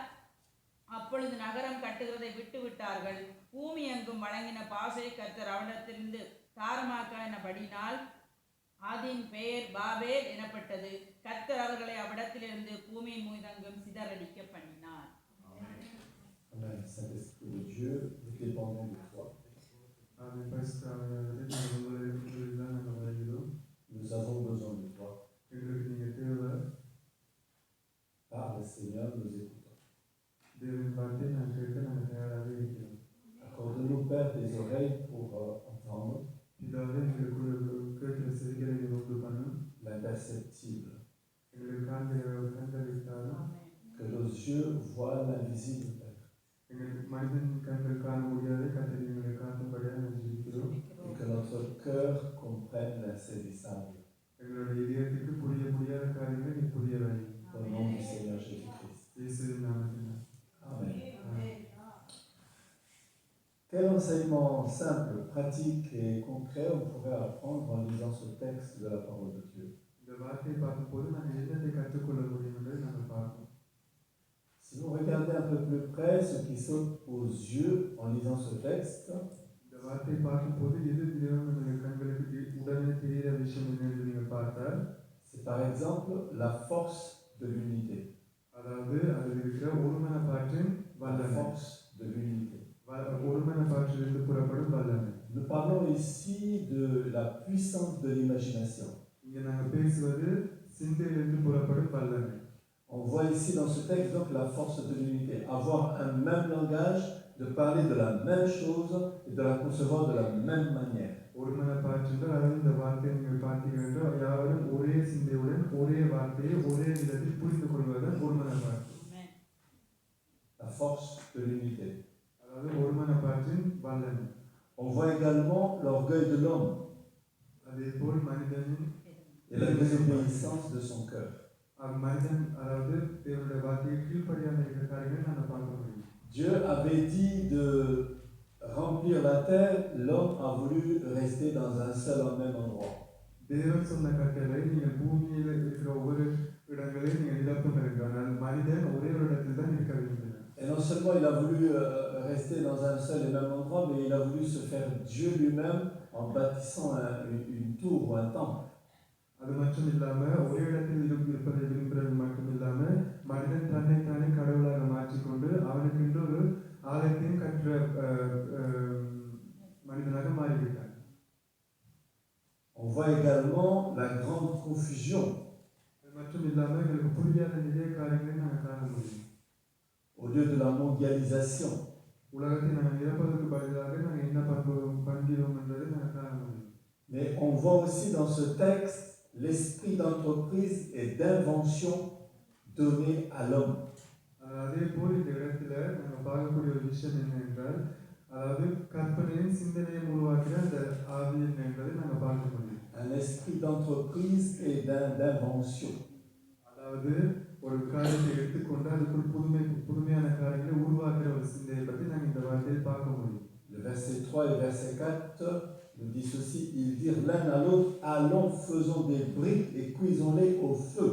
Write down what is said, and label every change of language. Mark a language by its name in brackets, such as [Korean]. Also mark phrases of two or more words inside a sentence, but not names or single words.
[Tamil] அப்பொழுது நகரம் கட்டுகிறதை விட்டு விட்டார்கள். பூமி எங்கும் வழங்கின பாஷையை கர்த்தர் அவ்விடத்திலிருந்து தாறுமாக்கினபடியினால் அதன் பெயர் பாபேல் எனப்பட்டது. கர்த்தர் அவர்களை அவ்விடத்திலிருந்து பூமி மீதெங்கும் சிதறடிக்க பண்ணினார். Amen. [French] Saint-Esprit de Dieu, nous dépendons de toi. [Tamil] ஆமென். பரிசுத்த ஆவியானவரே, உங்களில் தான் நாங்கள் வருகிறோம். [French] Nous avons besoin de toi. [Tamil] எங்களுக்கு நீங்கள் தேவை. [French] Parle Seigneur, nous écoutons. [Tamil] தேவன் வார்த்தையை நாங்கள் கேட்க நாங்கள் தயாராக இருக்கிறோம். [French] Accorde-nous, Père, des oreilles pour entendre [Tamil] இதாவது எங்களுக்கு கேட்கிற செவிகளை உண்டு பண்ணும். [French] l'imperceptible. [Tamil] எங்களுக்கு காண்கிற கண்கள் இருந்தாலும் [French] Que nos yeux voient l'invisible, Père. [Tamil] எங்களுக்கு மனிதன் கண்கள் காண முடியாத கர்த்தர் எங்களை காட்டும்படியாக நாங்கள் ஜெபிக்கிறோம். [French] Et que notre cœur comprenne l'insaisissable. [Tamil] எங்களுடைய இதயத்துக்கு புரிய முடியாத காரியங்களை நீ புரிய வை. [French] Au nom du Seigneur Jésus-Christ. [Tamil] இயேசுவின் நாமத்தில். Amen. ஆமென். [French] Quel enseignement simple, pratique et concret on pourrait apprendre en lisant ce texte de la parole de Dieu. [Tamil] இந்த வார்த்தையை பார்க்கும்போது நாங்கள் என்னத்தை கற்றுக்கொள்ள முடியும் என்பதை நாங்கள் பார்ப்போம். [French] Si vous regardez un peu plus près, ce qui saute aux yeux en lisant ce texte, [Tamil] இந்த வார்த்தையை பார்க்கும்போது எது தேவனுடைய கண்களுக்கு உடனே தெரிகிற விஷயம் என்னன்னு நீங்கள் பார்த்தால் [French] c'est par exemple la force de l'unité. [Tamil] அதாவது அதில் இருக்கிற ஒருமனப்பாற்றின் [French] La [Tamil] வல்லமை [French] force de l'unité. [Tamil] ஒருமனப்பாற்றிலிருந்து புறப்படும் வல்லமை. [French] Nous parlons ici de la puissance de l'imagination. [Tamil] இங்கே நாங்கள் பேசுவது சிந்தையிலிருந்து புறப்படும் வல்லமை. [French] On voit ici dans ce texte donc la force de l'unité. Avoir un même langage, de parler de la même chose et de la concevoir de la même manière. [Tamil] ஒருமனப்பாற்றில் அதாவது இந்த வார்த்தையை நீங்கள் பார்த்தீர்கள் என்றால் யாவரும் ஒரே சிந்தையுடன் ஒரே வார்த்தையை ஒரே விதத்தில் புரிந்து கொள்வதுதான் ஒருமனப்பாற்று. Amen. [French] La force de l'unité. [Tamil] அதாவது ஒருமனப்பாற்றின் வல்லமை. [French] On voit également l'orgueil de l'homme [Tamil] அதேபோல் மனிதனின் [French] et la désobéissance de son cœur. [Tamil] மனிதன் அதாவது தேவனுடைய வார்த்தையை கீழ்ப்படியாமல் இருக்கிற காரியங்களை நாங்கள் பார்க்க முடியும். [French] Dieu avait dit de remplir la terre, l'homme a voulu rester dans un seul et même endroit. [Tamil] தேவன் சொன்ன கட்டளை நீங்கள் பூமியில் இருக்கிற ஒவ்வொரு இடங்களையும் நீங்கள் நிரப்பும் இருக்கு. ஆனால் மனிதன் ஒரே ஒரு இடத்தில் தான் இருக்க விரும்பினார். [French] Et non seulement il a voulu rester dans un seul et même endroit, mais il a voulu se faire Dieu lui-même en bâtissant une tour ou un temple. [Tamil] அது மட்டும் இல்லாமல் ஒரே இடத்தில் இருப்பதை விரும்புறது மட்டும் இல்லாமல் மனிதன் தன்னைத்தானே கடவுளாக மாற்றிக்கொண்டு அவனுக்கு இன்னொரு ஆலயத்தையும் கற்ற மனிதனாக மாறிவிட்டார். [French] On voit également la grande confusion. [Tamil] அது மட்டும் இல்லாமல் எங்களுக்கு புரியாத நிறைய காரியங்களை நாங்கள் காண முடியும். [French] Au lieu de la mondialisation, [Tamil] உலகத்தை நாங்கள் நிரப்பதற்கு பதிலாக நாங்கள் என்ன பண்ணுறோம் என்பதை நாங்கள் காண முடியும். [French] mais on voit aussi dans ce texte l'esprit d'entreprise et d'invention donné à l'homme. [Tamil] அதே போல் இந்த இடத்துல நாங்கள் பார்க்கக்கூடிய ஒரு விஷயம் என்ன என்றால் அதாவது கற்பனையும் சிந்தனையும் உருவாக்குற அந்த ஆவி என்ன என்பதை நாங்கள் பார்க்க முடியும். [French] Un esprit d'entreprise et d'invention. [Tamil] அதாவது ஒரு காரியத்தை எடுத்துக்கொண்டு அதுக்குள் புதுமையான காரியங்களை உருவாக்குற ஒரு சிந்தையை பற்றி நாங்கள் இந்த வார்த்தையை பார்க்க முடியும். [French] Le verset 3 et verset 4 nous dit ceci, ils dirent l'un à l'autre, allons, faisons des briques et cuisons-les au feu.